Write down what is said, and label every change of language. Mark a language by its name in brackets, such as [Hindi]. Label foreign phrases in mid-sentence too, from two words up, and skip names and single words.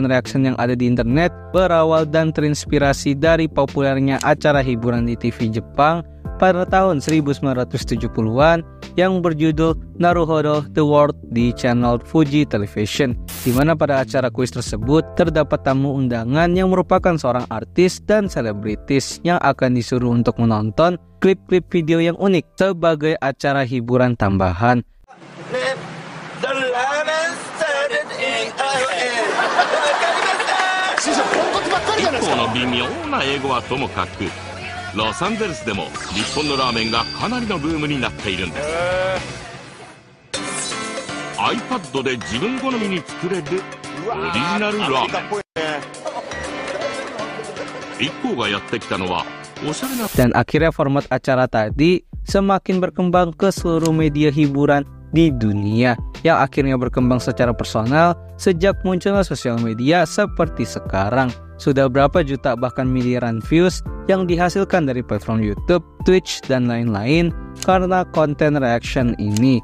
[Indonesian] reaction yang ada di internet berawal dan terinspirasi dari populernya acara hiburan di TV Jepang pada tahun 1970-an yang berjudul Naruhodo The World di channel Fuji Television, di mana pada acara kuis tersebut terdapat tamu undangan yang merupakan seorang artis dan selebritis yang akan disuruh untuk menonton klip-klip video yang unik sebagai acara hiburan tambahan. [Japanese] Los Angeles でも日本のラーメンがかなりのブームになっているんです。iPad で自分好みに作れるオリジナルラーメン。一行がやってきたのはおしゃれな。 [Indonesian] Dan akhirnya format acara tadi semakin berkembang ke seluruh media hiburan di dunia, yang akhirnya berkembang secara personal sejak munculnya sosial media seperti sekarang. Sudah berapa juta bahkan miliaran views yang dihasilkan dari platform YouTube, Twitch, dan lain-lain karena konten reaction ini.